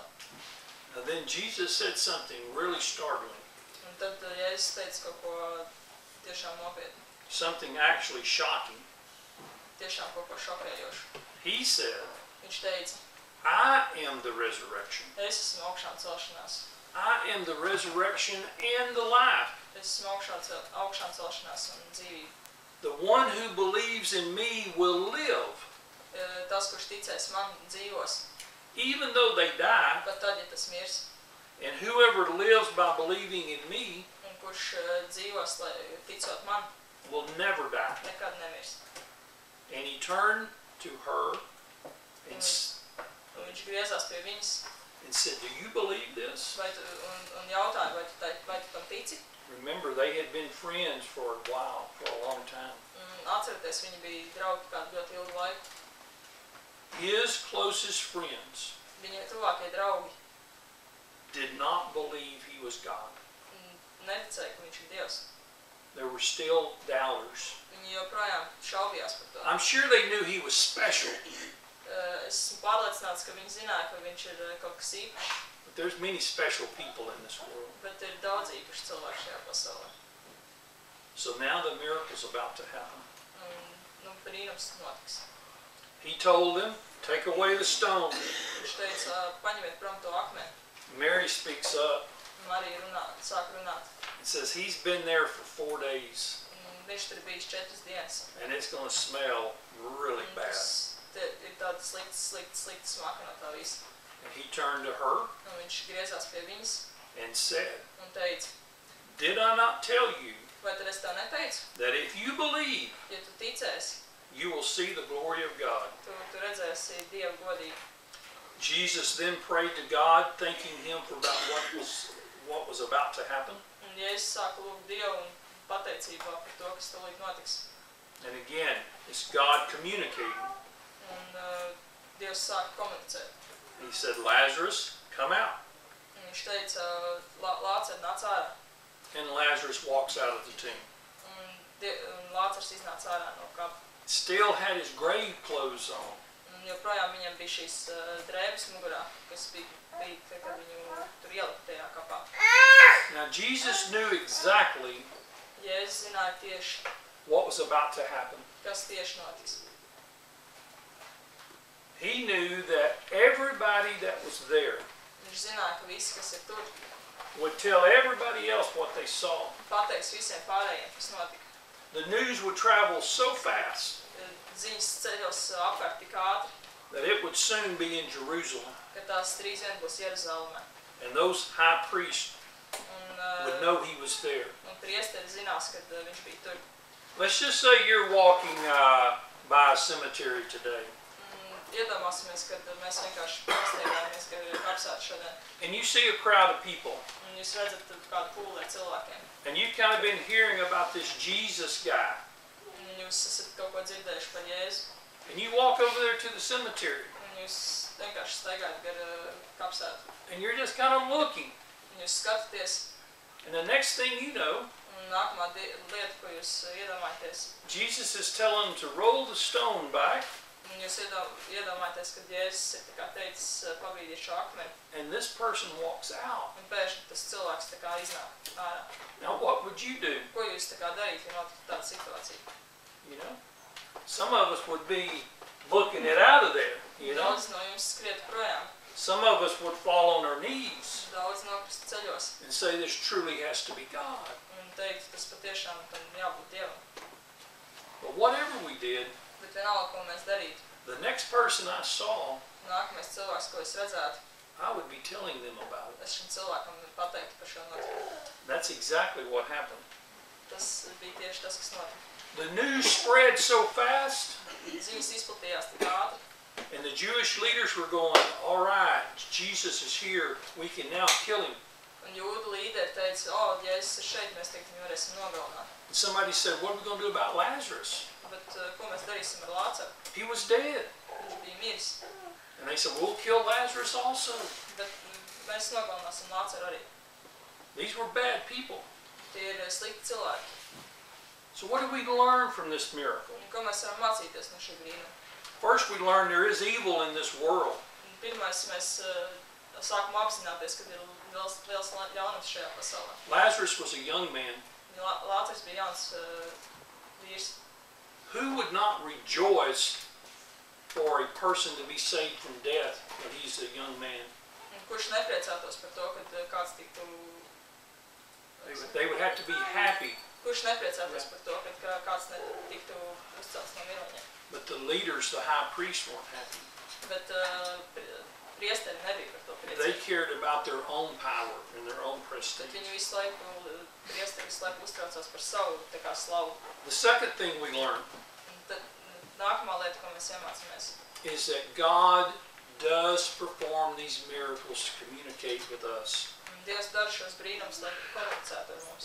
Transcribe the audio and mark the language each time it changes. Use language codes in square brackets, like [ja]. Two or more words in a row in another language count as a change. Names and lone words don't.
[en] Now then Jesus said something really startling. [lv] Un tad Jēzus teica kaut ko tiešām nopietnu. [en] Something actually shocking. [lv] Tiešām kaut ko šokējošu. [en] He said, [lv] Viņš teica, [en] I am the resurrection. [lv] es esmu augšām celšanās. [en] I am the resurrection and the life. [lv] Es esmu augšām celšanās un dzīvība. [en] The one who believes in me will live, [lv] Tas, kurš ticēs man, dzīvos. [en] even though they die. [lv] Pat tad, ja tas mirs. [en] And whoever lives by believing in me [lv] Un kurš dzīvos, ticot man, [en] will never die. [lv] nekad nemirs. [en] And he turned to her and [lv] Un viņš griezās pie viņas [en] said, do you believe this? [lv] un jautāja, vai tu tam tici? [en] Remember, they had been friends for a while, for a long time. [lv] Atcerieties, viņi bija draugi kādu ļoti ilgu laiku. [en] His closest friends [lv] Viņa tuvākie draugi [en] did not believe he was God. [lv] neticēja, ka viņš ir Dievs. [en] There were still doubters. [lv] Viņi joprojām šaubījās par to. [en] I'm sure they knew he was special, [lv] Esmu pārliecināts, ka viņi zināja, ka viņš ir kaut kas īpašs, [en] but there's many special people in this world. [lv] bet ir daudz īpaši cilvēku šajā pasaulē. [en] So now the miracle's about to happen. [lv] Brīnums notiks. [en] He told them, take away the stone. [lv] Viņš teica, paņemiet prom to akmeni. [en] Mary speaks up [lv] Marija sāk runāt. [en] and says, he's been there for 4 days, [lv] Viņš tur bijis 4 dienas. [en] and it's going to smell really bad. [lv] Tas ir tāda slikta smaka no tā visa. [en] And he turned to her [lv] Un viņš griezās pie viņas [en] and said, [lv] un teica, [en] did I not tell you [lv] vai tad es tev neteicu, [en] that if you believe, [lv] ja tu ticēsi, [en] you will see the glory of God? [lv] tu redzēsi Dievu godību. [en] Jesus then prayed to God, thanking him for about what was about to happen. [lv] Un Jēzus sāka lūgt Dievu un pateicībā par to, kas tūlīt notiks. [en] And again, it's God communicating. [lv] Un Dievs sāka komunicēt. [en] He said, Lazarus, come out. [lv] Un viņš teica, Lācer, nāc ārā. [en] And Lazarus walks out of the tomb. [lv] Un Lācars iznāca ārā no kapa. [en] Still had his grave clothes on. [lv] Un joprojām viņam bija šīs drēbes mugurā, kas bija kad viņu tur ielika tajā kapā. [en] Now Jesus knew exactly [lv] Jēzus zināja tieši, [en] what was about to happen. [lv] kas tieši notiks. [en] He knew that everybody that was there [lv] Viņš zināja, ka visi, kas ir tur, [en] would tell everybody else what they saw. [lv] pateiks visiem pārējiem, kas notika. [en] The news would travel so fast [lv] Ziņas ceļos apkārt tik ātri, [en] that it would soon be in Jerusalem. [lv] ka tās 3 vien būs Jeruzalemē. [en] And those high priests would [lv] Un [en] know he was there. [lv] priesteri zinās, kad viņš bija tur. [en] Let's just say you're walking by a cemetery today. [lv] Iedomāsimies, kad mēs vienkārši pastaigājamies, ka ir kapsēta šodien. [en] And you see a crowd of people. [lv] Un jūs redzat kādu pūli ar cilvēkiem. [en] And you've kind of been hearing about this Jesus guy. [lv] Un jūs esat kaut ko dzirdējuši par Jēzu. [en] And you walk over there to the cemetery. [lv] Un jūs vienkārši staigājat gar kapsētu. [en] And you're just kind of looking. [lv] Un jūs skatāties. [en] And the next thing you know, [lv] Un nākamā lieta, ko jūs iedomājaties. [en] Jesus is telling them to roll the stone back. [lv] Un jūs iedomājaties, kad Jēzus ir tā kā teicis pabīdīt šo akmeni. [en] And this person walks out. [lv] Un pēkšņi tas cilvēks tā kā iznāk ārā. [en] Now what would you do? [lv] Ko jūs tā kā darīt, ja notiktu tāda situācija? [en] You know? Some of us would be booking it out of there. You know? [lv] Daudz no jums skriet projām. [en] Some of us would fall on our knees [lv] Daudz nokrist ceļos. [en] and say this truly has to be God. [lv] Un teikt, tas patiešām tam jābūt Dievam. [en] But whatever we did, [lv] Bet vienalga, ko mēs darītu. [en] the next person I saw, [lv] Nākamais cilvēks, ko es redzētu, [en] I would be telling them about it. [lv] es šim cilvēkam pateiktu par šo notikumu. [en] That's exactly what happened. [lv] Tas bija tieši tas, kas notika. [en] The news spread so fast [lv] Ziņas izplatījās tik ātri, [en] And the Jewish leaders were going, all right, Jesus is here, we can now kill him. [lv] Un jūdu līderi teica, o, Jēzus ir šeit, mēs tagad viņu varēsim nogalināt. [en] And somebody said, what are we going to do about Lazarus? [lv] Bet ko mēs darīsim ar Lācaru? [en] He was dead. [lv] Viņš bija miris. [en] And they said, we'll kill Lazarus also. [lv] Bet mēs nogalināsim Lācaru arī. [en] These were bad people. [lv] Tie ir slikti cilvēki. [en] So what do we learn from this miracle? [lv] Un ko mēs varam mācīties no šī brīnuma? [en] First, we learn there is evil in this world. [lv] Pirmais, mēs sākam apzināties, ka ir liels ļaunums šajā pasaulē. [en] Lazarus was a young man. [lv] Lācars bija jauns vīrs. [en] Who would not rejoice for a person to be saved from death when he's a young man? [lv] Un kurš nepriecātos par to, ka kāds tiktu... [en] They would have to be happy. [lv] Kurš nepriecātos par to, ka kāds tiktu uzcelts no miroņiem? [en] But the leaders, the high priests, weren't happy. [lv] Bet priesteri nebija par to [en] They [lv] priecīgi. [en] cared about their own power and their own prestige. [lv] Bet viņi priesteri visu laiku uztraucās par savu tā kā slavu. [en] The second thing we learn [lv] Un tad nākamā lieta, ko mēs iemācāmies, [en] is that God does perform these miracles to communicate with us. [lv] un Dievs dara šos brīnums, lai komunicētu ar mums.